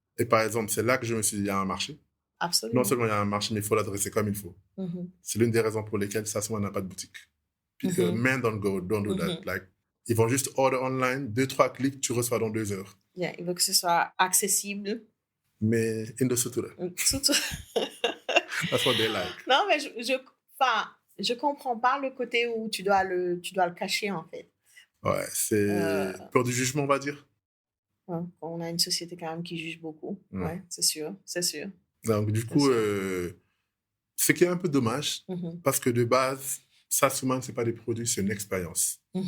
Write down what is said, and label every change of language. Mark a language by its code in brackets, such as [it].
[fr] Et par exemple, c'est là que je me suis dit, il y a un marché. Absolument. Non seulement il y a un marché, mais il faut l'adresser comme il faut. C'est l'une des raisons pour lesquelles Sassman n'a pas de boutique. Puis, [en] men don't do that. [fr] Ils vont juste [en] order online, [fr] 2-3 clics, tu reçois dans 2 heures. Il veut que ce soit accessible. Mais [en] in the sutura. That's what they like. [fr] Non, mais Je comprends pas le côté où tu dois le cacher, en fait. Ouais, c'est peur du jugement, on va dire. Ouais, on a une société quand même qui juge beaucoup. Ouais, c'est sûr, c'est sûr. Donc, du coup, ce qui est un peu dommage, parce que de base, ça, souvent, c'est pas des produits, c'est une expérience.